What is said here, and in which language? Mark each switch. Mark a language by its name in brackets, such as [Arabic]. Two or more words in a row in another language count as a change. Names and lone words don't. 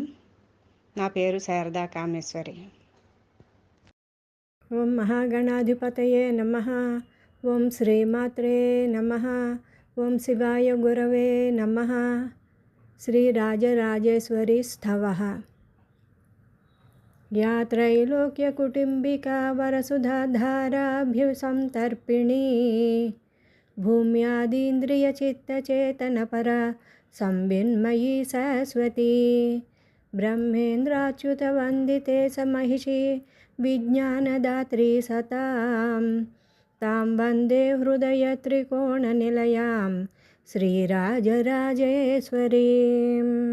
[Telugu] నా పేరు శారదా కామేశ్వరి. [Sanskrit] ఓం మహాగణాధిపతయే నమః. ఓం శ్రీమాత్రే నమః. ఓం శివాయ గురవే నమః. శ్రీరాజరాజేశ్వరి స్థవః. या त्रैलोक्यकुटुम्बिका वरसुधाधाराभ्युसंतर्पिणी भूम्यादीन्द्रियचित्तचेतनपरा संविन्मयी सरस्वती ब्रह्मेन्द्राच्युतवन्दिते स महिषी विज्ञानदात्री सतां तां वन्दे हृदयत्रिकोणनिलयां श्रीराजराजेश्वरीम्।